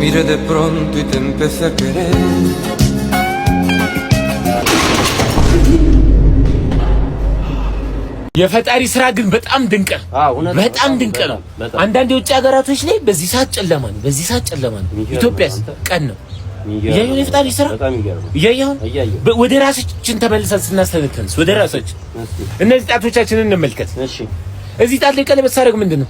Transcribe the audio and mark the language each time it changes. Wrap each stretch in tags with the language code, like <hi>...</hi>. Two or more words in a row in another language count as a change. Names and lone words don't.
<es>mire de pronto y te empecé a querer.</es> <am>የፈጣሪ ስራ ግን በጣም ድንቅ ነው። በጣም ድንቅ ነው። አንዳንድ የውጭ ሀገራቶች ላይ በዚህ ሰዓት ጨለማ ነው፣ በዚህ ሰዓት ጨለማ ነው። ኢትዮጵያስ ቀን ነው። ያየው የፈጣሪ ስራ ያየው። ወደ ራሳችን ተመልሰን ስናስተነትንስ ወደ ራሳችን እነዚህ ጣቶቻችንን እንመልከት። እሺ እዚህ ጣት ላይ ቀለበት ሳደርግ ምንድነው?</am>